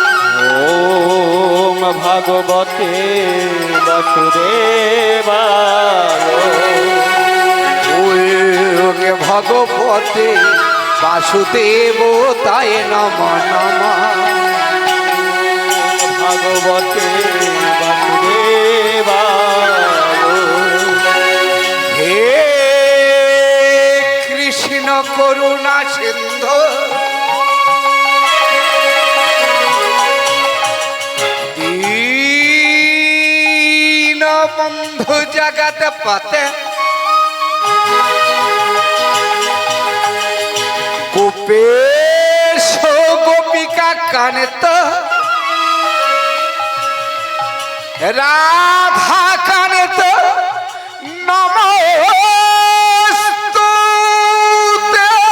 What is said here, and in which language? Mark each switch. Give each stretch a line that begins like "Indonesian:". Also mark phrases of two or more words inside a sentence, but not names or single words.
Sanskrit: ওম ভগবতে বাসুদেবায়। ওম ভগবতে বাসুদেবতায় নমঃ নমঃ। ভগবতে বাসুদেবায়। হে কৃষ্ণ করুণা সিন্ধু দীনবন্ধু জগৎপতে গোপেশ গোপিকা কান্ত রাধা কান্ত নমস্তুতে।